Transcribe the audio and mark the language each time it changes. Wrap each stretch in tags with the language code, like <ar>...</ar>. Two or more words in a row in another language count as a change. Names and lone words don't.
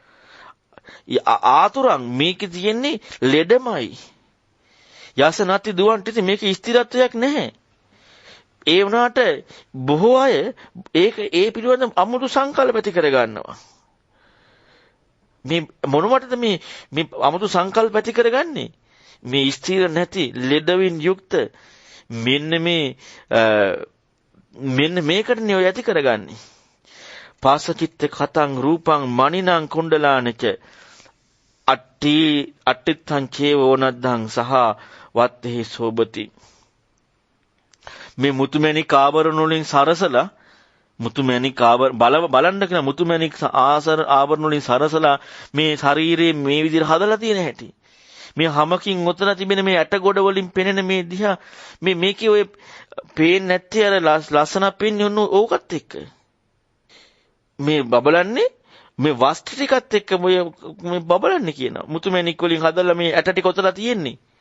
<si>ආතුරම් මේකේ තියෙන්නේ ලෙඩමයි යස නැති දුවන් තිති මේක ස්ථිරත්වයක් නැහැ ඒ වුණාට බොහෝ අය ඒ පිළිබඳ අමුතු සංකල්ප ඇති කර ගන්නවා. මේ මොනවටද මේ අමුතු සංකල්ප ඇති කරගන්නේ? මේ ස්ථිර නැති ලෙඩවින් යුක්ත මෙන්න මේකටනේ ඔය ඇති කරගන්නේ.</si> <pi>පාසචිත්ත කතං රූපං මනිනං කුණ්ඩලානච අට්ටිත්තං චේවෝනද්දං සහ වත්තේ සෝබති</pi> <si>මේ මුතුමැණික් ආභරණ වලින් සරසලා මුතුමැණික් බලන්න කියන මුතුමැණික් ආභරණ වලින් සරසලා මේ ශරීරයේ මේ විදිහට හදලා තියෙන හැටි මේ හැමකින් ඔතන තිබෙන මේ ඇට ගොඩ වලින් පෙනෙන මේ දිහා මේකේ ඔය පේන්නේ නැත්තේ අර ලස්සන පෙන්නේ ඔන්න ඕකත් එක්ක මේ බබලන්නේ මේ වස්ත්‍ර ටිකත් එක්ක මේ බබලන්නේ කියනවා මුතුමැණික් වලින් හදලා මේ ඇට ටික ඔතන තියෙන්නේ</si>